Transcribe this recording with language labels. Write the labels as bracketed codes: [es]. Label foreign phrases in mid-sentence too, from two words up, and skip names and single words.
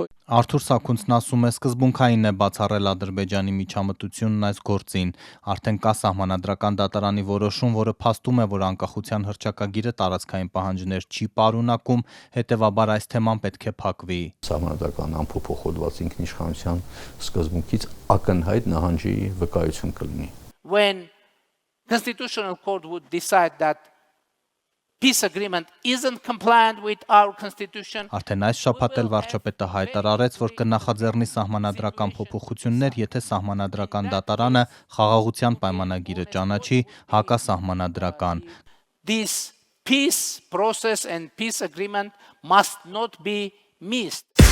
[hy] Արթուր Սաքունցն ասում է, սկզբունքային է բացառել Ադրբեջանի միջամտությունն այս գործին։ Արդեն կա սահմանադրական դատարանի որոշում, որը փաստում է, որ անկախության հռչակագիրը տարածքային պահանջներ չի պարունակում, հետևաբար այս թեման պետք է փակվի։ Սահմանադրական ամփոփող հոդված ինքնիշխանության սկզբունքից ակնհայտ նահանջի վկայություն կլինի։ [en] When Constitutional Court would decide that peace agreement isn't compliant with our constitution. [hy] Արդեն այս շաբաթ էլ վարչապետը հայտարարեց, որ կնախաձեռնի սահմանադրական փոփոխություններ, եթե սահմանադրական դատարանը խաղաղության պայմանագիրը ճանաչի հակասահմանադրական։ [en] This peace process and peace agreement must not be missed.